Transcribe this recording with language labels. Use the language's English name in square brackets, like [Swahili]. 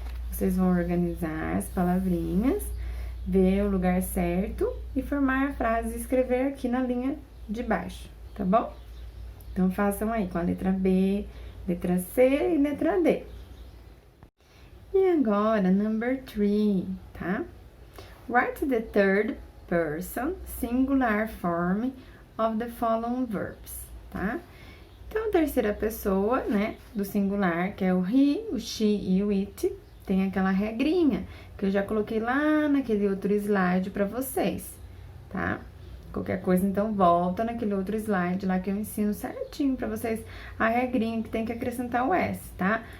[Portuguese] Vocês vão organizar as palavrinhas, ver o lugar certo e formar a frase e escrever aqui na linha de baixo, tá bom? Então, façam aí com a letra B, letra C e letra D. E agora, number 3, tá? [English] Write the third person singular form of the following verbs, tá? [Portuguese] Então, a terceira pessoa, né, do singular, que é o he, o she e o it, tem aquela regrinha que eu já coloquei lá naquele outro slide para vocês, tá? Qualquer coisa, então, volta naquele outro slide lá que eu ensino certinho para vocês a regrinha que tem que acrescentar o S, tá?